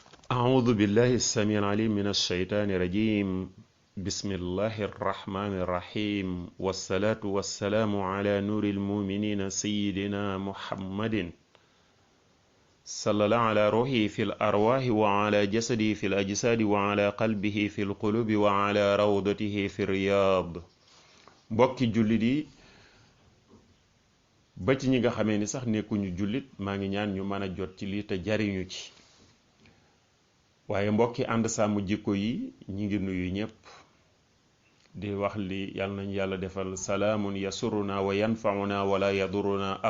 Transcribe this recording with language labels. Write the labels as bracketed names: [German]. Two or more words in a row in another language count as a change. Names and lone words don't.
[Arabic] أعوذ بالله السميع العليم من الشيطان الرجيم بسم الله الرحمن الرحيم والصلاة والسلام على نور المؤمنين سيدنا محمد صلى الله على روحه في الأرواح وعلى جسده في الأجساد وعلى قلبه في القلوب وعلى روضته في الرياض [Wolof] mbokki jullit yi ba ci ñi nga xamee ni sax nekkuñu jullit maa ngi ñaan ñu mën a jot ci lii te jariñu ci waaye mbokki ànd sàmm jikko yi ñi ngi nuyu ñépp di wax li yàlla nañu yàlla defal [Arabic] سلام يسرنا وينفعنا ولا يضرنا